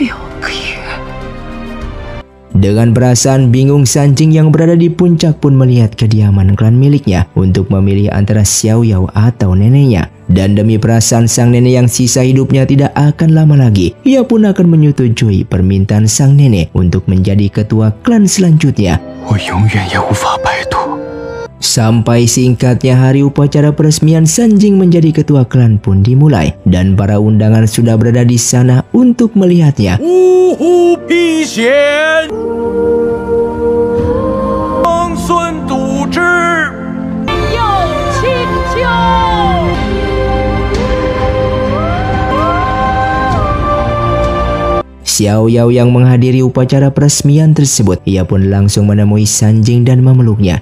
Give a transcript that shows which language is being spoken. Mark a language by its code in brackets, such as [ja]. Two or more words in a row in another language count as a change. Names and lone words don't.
[id] Dengan perasaan bingung, Sanjing yang berada di puncak pun melihat kediaman klan miliknya untuk memilih antara Xiao Yao atau neneknya. Dan demi perasaan sang nenek yang sisa hidupnya tidak akan lama lagi, ia pun akan menyetujui permintaan sang nenek untuk menjadi ketua klan selanjutnya. [zh] 我永远也无法摆脱。 [id] Sampai singkatnya hari upacara peresmian Sanjing menjadi ketua klan pun dimulai, dan para undangan sudah berada di sana untuk melihatnya. Xiao Yao yang menghadiri upacara peresmian tersebut, ia pun langsung menemui Sanjing dan memeluknya.